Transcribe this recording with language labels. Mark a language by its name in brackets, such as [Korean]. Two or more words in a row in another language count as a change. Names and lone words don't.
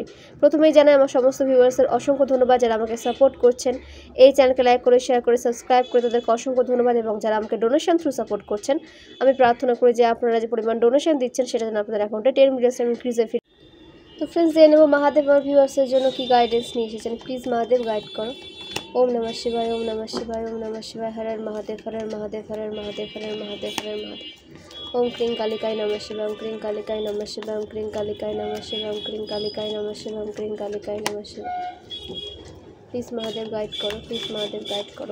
[Bangla] প্রথমেই জানাই আমার সমস্ত ভিউয়ার্সের অসংখ্য ধন্যবাদ যারা আমাকে সাপোর্ট করছেন। এই চ্যানেলকে লাইক করে, শেয়ার করে, সাবস্ক্রাইব করে তাদেরকে অসংখ্য ধন্যবাদ। এবং যারা আমাকে [English] donation through support [Bangla] করছেন, আমি প্রার্থনা করি যে আপনারা যে পরিমাণ ডোনেশন দিচ্ছেন সেটা যেন আপনাদের অ্যাকাউন্টে 10 মিলিয়ন ইনক্রিজে। তো ফ্রেন্ডস, জেনে নেব মহাদেব আমার ভিউয়ার্সের জন্য কি গাইডেন্স নিয়ে এসেছেন। প্লিজ মহাদেব গাইড করো। [Sanskrit] ওম নমঃ শিবায়, ওম নমঃ শিবায়, ওম নমঃ শিবায়। হর হর মহাদেব, হর হর মহাদেব, হর হর মহাদেব, হর হর মহাদেব, হর হর মহাদেব। ওম ক্রিং কালিকায় নমঃ শিবায়, ওম ক্রিং কালিকায় নমঃ শিবায়, ওম ক্রিং কালিকায় নমঃ শিবায়, ওম ক্রিং কালিকায় নমঃ শিবায়, ওম ক্রিং কালিকায় নমঃ শিবায়। [Bangla] প্লিজ মহাদেব গাইড করো, প্লিজ মহাদেব গাইড করো।